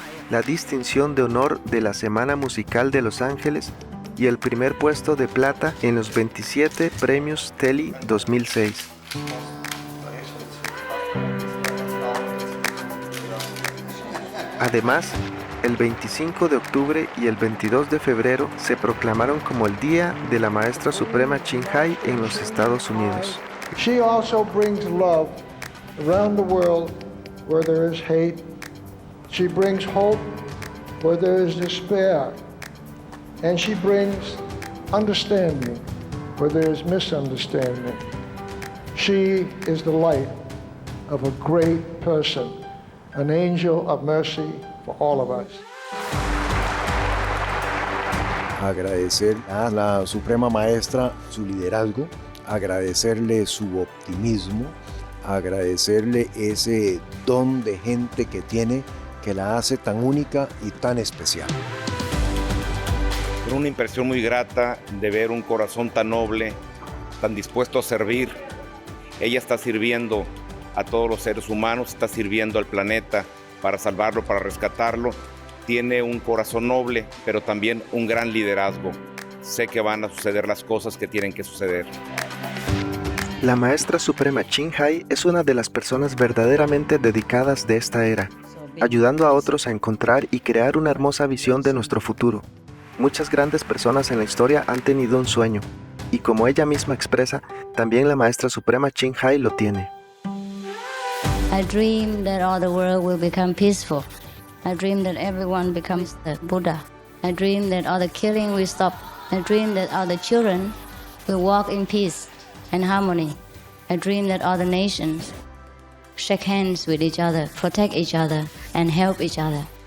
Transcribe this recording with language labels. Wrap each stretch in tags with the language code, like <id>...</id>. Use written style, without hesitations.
<es>la distinción de honor de la Semana Musical de Los Ángeles y el primer puesto de plata en los 27 premios Telly 2006. Además, el 25 de octubre y el 22 de febrero se proclamaron como el Día de la Maestra Suprema Ching Hai en los Estados Unidos.</es> <en>She also brings love around the world where there is hate. She brings hope where there is despair. And she brings understanding where there is misunderstanding. She is the light of a great person, an angel of mercy for all of us.</en> <es>Agradecer a la Suprema Maestra su liderazgo, agradecerle su optimismo, agradecerle ese don de gente que tiene que la hace tan única y tan especial. Una impresión muy grata de ver un corazón tan noble, tan dispuesto a servir. Ella está sirviendo a todos los seres humanos, está sirviendo al planeta para salvarlo, para rescatarlo. Tiene un corazón noble, pero también un gran liderazgo. Sé que van a suceder las cosas que tienen que suceder. La Maestra Suprema Ching Hai es una de las personas verdaderamente dedicadas de esta era, ayudando a otros a encontrar y crear una hermosa visión de nuestro futuro. Muchas grandes personas en la historia han tenido un sueño, y como ella misma expresa, también la Maestra Suprema Ching Hai lo tiene.</es> <en>I dream that all the world will become peaceful. I dream that everyone becomes the Buddha. I dream that all the killing will stop. I dream that all the children will walk in peace and harmony. I dream that all the nations shake hands with each other, protect each other, and help each other.</en>